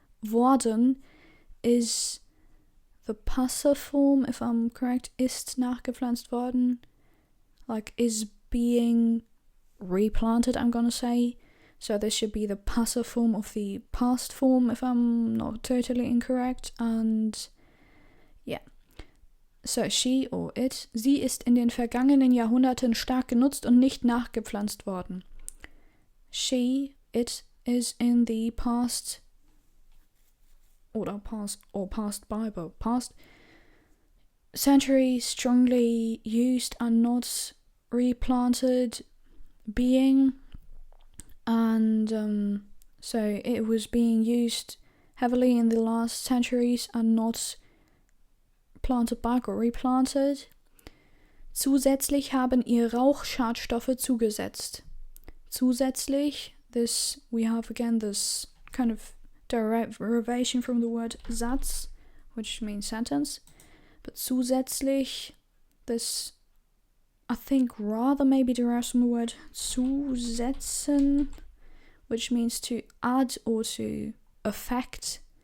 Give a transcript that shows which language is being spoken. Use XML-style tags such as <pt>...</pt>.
<en>Worden is the passive form, if I'm correct.</en> <de>Ist nachgepflanzt worden,</de> <en>like is being replanted, I'm gonna say. So this should be the passive form of the past form, if I'm not totally incorrect. And yeah, so she or it,</en> <de>sie ist in den vergangenen Jahrhunderten stark genutzt und nicht nachgepflanzt worden.</de> <en>She, it, is in the past, or passed by, but past century, strongly used and not replanted, being, and so it was being used heavily in the last centuries and not planted back or replanted.</en> <de>Zusätzlich haben ihr Rauchschadstoffe zugesetzt.</de> <en>Zusätzlich, this, we have again this kind of derivation from the word Satz, which means sentence. But zusätzlich, this I think rather maybe derives from the word zusetzen, which means to add or to affect.</en>